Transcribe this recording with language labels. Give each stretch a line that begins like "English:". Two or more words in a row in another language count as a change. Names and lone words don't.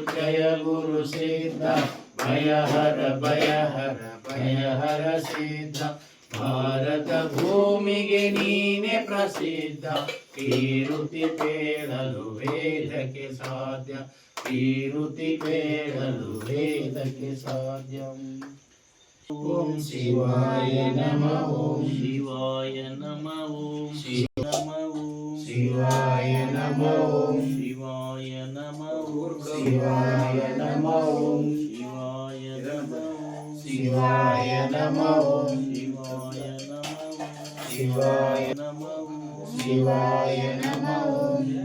Kannada: ಜಯ ಗುರು ಸಿದ್ಧ ಭಯಹರ ಭಯಹರ ಭಯಹರ ಸಿದ್ಧ ಭಾರತ ಭೂಮಿಗೆ ನೀನೆ ಪ್ರಸಿದ್ಧ ಕೀರುತಿ ಪೇಳಲು ವೇದಕ್ಕೆ ಸಾಧ್ಯ ಕೀರುತಿ ಪೇಳಲು ವೇದಕ್ಕೆ ಸಾಧ್ಯ
Sanskrit: ॐ शिवाय नमः ॐ शिवाय नमः ॐ शिवाय नमः ॐ शिवाय नमः ॐ शिवाय नमः ॐ शिवाय नमः शिवाय नमः ॐ शिवाय नमः शिवाय नमः ॐ